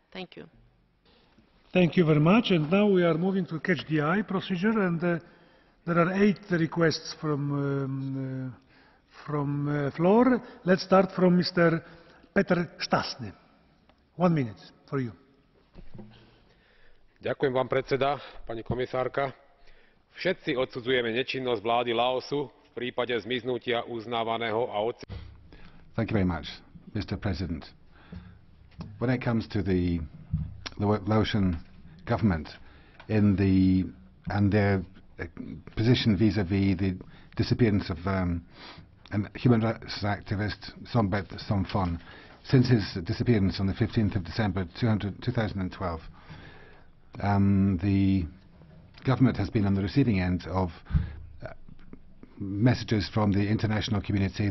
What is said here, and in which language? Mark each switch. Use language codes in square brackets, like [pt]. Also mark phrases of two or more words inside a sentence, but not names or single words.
[en] Thank you. Thank you very much. And now we are moving to catch the eye procedure, and there are 8 requests from floor. Let's start from Mr. Peter Šťastný. 1 minute for you. [sk] Ďakujem, pán predseda, pani komisárka. Všetci odsudzujeme nečinnosť vlády Laosu v prípade zmiznutia uznávaného a [en] Thank you very much, Mr. President. When it comes to the Laotian government and their position vis-à-vis the disappearance of a human rights activist, Sombath Somphone, since his disappearance on the 15th of December 2012, the government has been on the receiving end of messages from the international community.